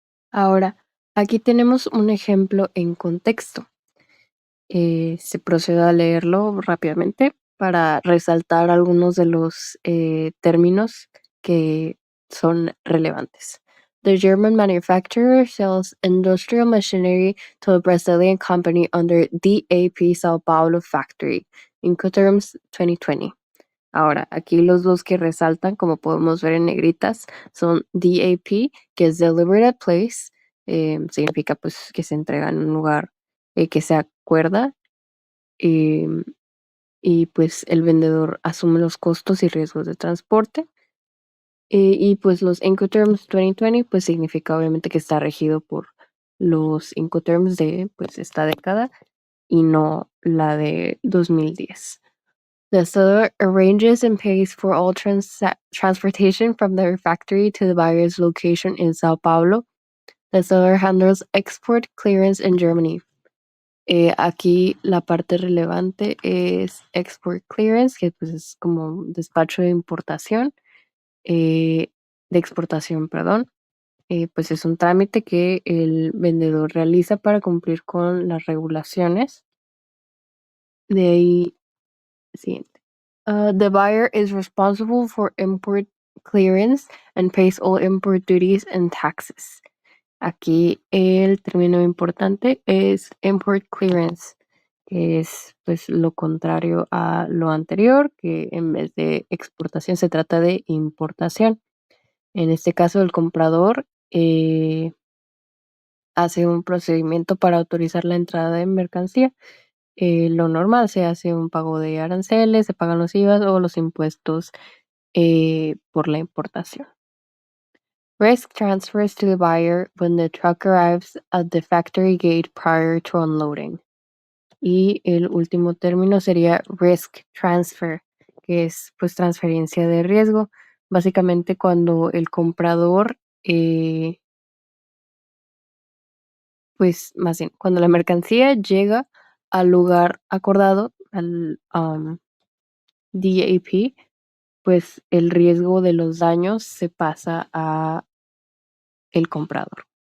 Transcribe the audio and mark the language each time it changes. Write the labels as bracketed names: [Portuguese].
[Spanish] Ahora, aquí tenemos un ejemplo en contexto. Se procede a leerlo rápidamente para resaltar algunos de los términos que son relevantes. [English] The German manufacturer sells industrial machinery to a Brazilian company under DAP Sao Paulo factory, Incoterms 2020. [Spanish] Ahora, aquí los dos que resaltan, como podemos ver en negritas, son DAP, que es Delivered at Place, significa pues que se entrega en un lugar que se acuerda, y pues el vendedor asume los costos y riesgos de transporte. Y pues los Incoterms 2020 pues significa obviamente que está regido por los Incoterms de pues esta década y no la de 2010. [English] The seller arranges and pays for all transportation from their factory to the buyer's location in Sao Paulo. The seller handles export clearance in Germany. [Spanish] Aquí la parte relevante es export clearance, que pues es como un despacho de importación, de exportación, perdón. Pues es un trámite que el vendedor realiza para cumplir con las regulaciones. De ahí, siguiente. [English] The buyer is responsible for import clearance and pays all import duties and taxes. [Spanish] Aquí el término importante es import clearance, que es pues lo contrario a lo anterior, que en vez de exportación se trata de importación. En este caso, el comprador hace un procedimiento para autorizar la entrada de mercancía. Lo normal, se hace un pago de aranceles, se pagan los IVAs o los impuestos por la importación. [English] Risk transfers to the buyer when the truck arrives at the factory gate prior to unloading. [Spanish] Y el último término sería risk transfer, que es pues transferencia de riesgo. Básicamente cuando el comprador, pues más bien, cuando la mercancía llega al lugar acordado, al DAP, pues el riesgo de los daños se pasa a el comprador.